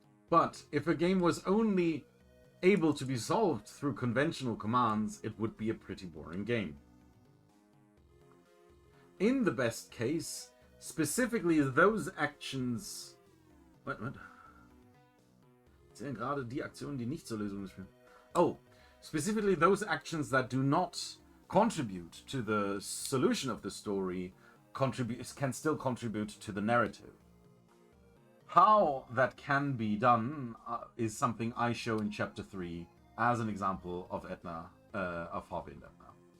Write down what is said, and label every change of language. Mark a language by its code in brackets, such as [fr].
[en] But if a game was only able to be solved through conventional commands, it would be a pretty boring game. In the best case, specifically those actions... What? [de] Zählen gerade die Aktionen, die nicht zur Lösung führen. [en] Oh, specifically those actions that do not contribute to the solution of the story can still contribute to the narrative. How that can be done is something I show in Chapter 3 as an example of Etna, of Have and Etna.